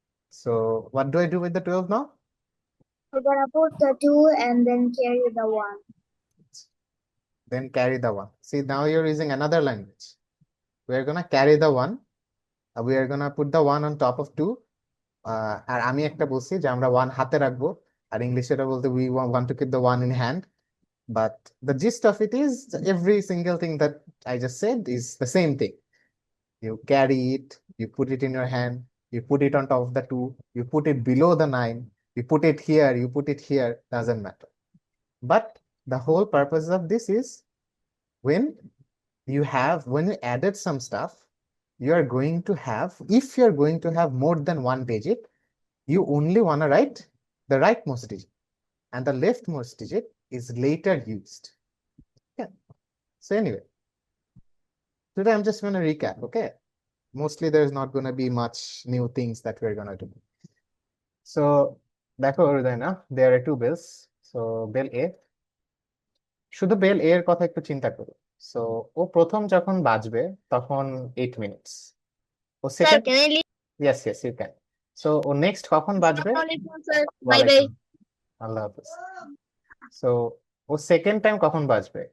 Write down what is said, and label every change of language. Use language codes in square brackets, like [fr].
[en] So what do I do with the 12 now? We're gonna put the 2 and then carry the 1. Then carry the 1. See, now you're using another language. We're gonna carry the 1. We are gonna put the 1 on top of 2. [bn] আর আমি একটা বলছি যে আমরা 1 হাতে রাখবো, আর ইংলিশে এটা বলতে [en] we want to keep the 1 in hand. But the gist of it is every single thing that I just said is the same thing. You carry it, you put it in your hand, you put it on top of the 2, you put it below the 9, you put it here, you put it here, doesn't matter. But the whole purpose of this is when when you added some stuff, you are going to have, if you're going to have more than one digit, you only want to write the rightmost digit, and the leftmost digit is later used. Yeah. So anyway, today I'm just going to recap, okay? Mostly there's not going to be much new things that we're going to do. So [bn] দেখো না, [en] there are two bells. [bn] So bell A, শুধু bell এর কথা একটু চিন্তা করো। So ও প্রথম যখন বাজবে তখন 8 minutes. O [en] Sir, second, can I leave? Yes yes you can. So ও next [bn] কখন বাজবে? [en] Assalamualaikum, sir. Bye bye. [bn] ওয়ালাইকুম, আল্লাহ হাফিজ। সো ও সেকেন্ড টাইম কখন বাজবে?